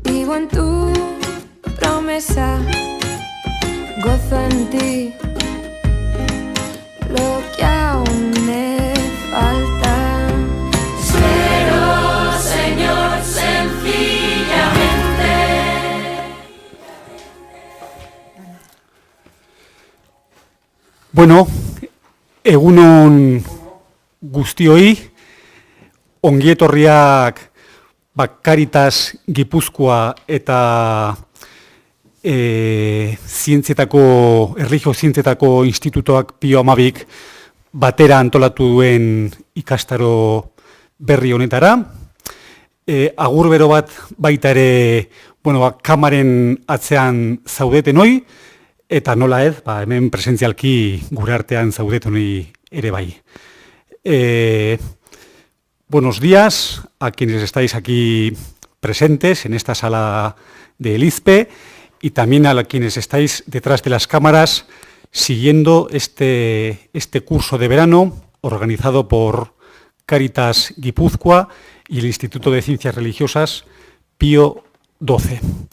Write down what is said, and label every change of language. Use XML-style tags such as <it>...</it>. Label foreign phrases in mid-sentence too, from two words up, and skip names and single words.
<es>Vivo en tu promesa, gozo en ti lo que aún me falta. Espero, Señor, sencillamente.</es> <eu>Bueno, egunon guztioi, ongi etorriak Caritas Gipuzkoa eta Erlijio Zientzietako Institutoak Pio Amabik batera antolatu duen ikastaro berri honetara. Agur bero bat baita ere, kamaren atzean zaudetenoi, eta nola ez, hemen presentzialki gure artean zaudetenoi ere bai.</eu> <es>Buenos días a quienes estáis aquí presentes en esta sala del IZPE y también a quienes estáis detrás de las cámaras siguiendo este curso de verano organizado por Caritas Guipúzcoa y el Instituto de Ciencias Religiosas Pío XII.</es>